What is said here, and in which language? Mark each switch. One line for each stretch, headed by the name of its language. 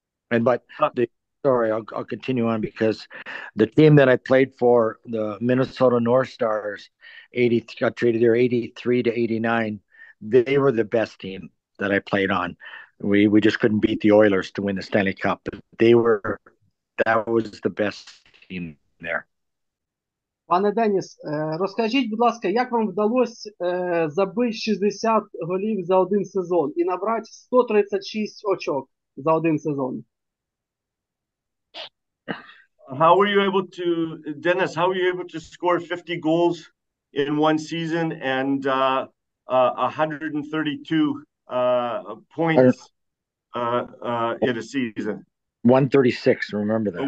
English: But sorry, I'll continue on because the team that I played for, the Minnesota North Stars, got traded there 83 to 89. They were the best team that I played on. We just couldn't beat the Oilers to win the Stanley Cup. But that was the best team there.
Ukrainian: Пане Деніс, розкажіть, будь ласка, як вам вдалося забити 60 голів за один сезон і набрати 136 очок за один сезон?
English: How were you able to, Dennis, how were you able to score 50 goals in one season and 132 points in a season? 136, remember that.